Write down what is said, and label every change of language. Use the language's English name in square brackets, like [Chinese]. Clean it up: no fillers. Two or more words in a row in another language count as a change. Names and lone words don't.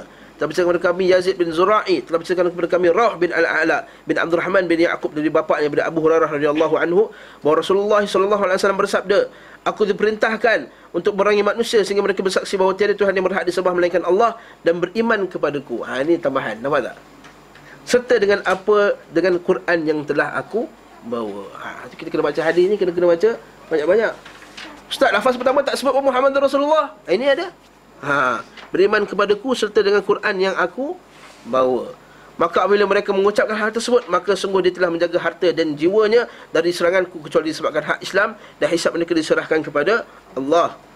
[Malay] Telah menceritakan kepada kami Yazid bin Zura'i, telah menceritakan kepada kami Rauh bin Al-A'la bin Abdul Rahman bin Ya'qub dari bapaknya daripada Abu Hurairah [Arabic] رضي الله عنه [Malay] bahawa Rasulullah [Arabic] صلى الله عليه وسلم [Malay] bersabda, aku diperintahkan untuk memerangi manusia sehingga mereka bersaksi bahawa tiada Tuhan yang berhak disembah melainkan Allah dan beriman kepadaku. Ini tambahan, nampak tak? Serta dengan Quran yang telah aku bawa. Kita kena baca hadis ni, kena baca banyak-banyak. Ustaz, lafaz pertama tak sebut [Arabic] محمد رسول الله. [Malay] Ini ada. Beriman kepadaku serta dengan Quran yang aku bawa. Maka apabila mereka mengucapkan hal tersebut, maka sungguh dia telah menjaga harta dan jiwanya dari seranganku kecuali disebabkan hak Islam dan hisab mereka diserahkan kepada Allah.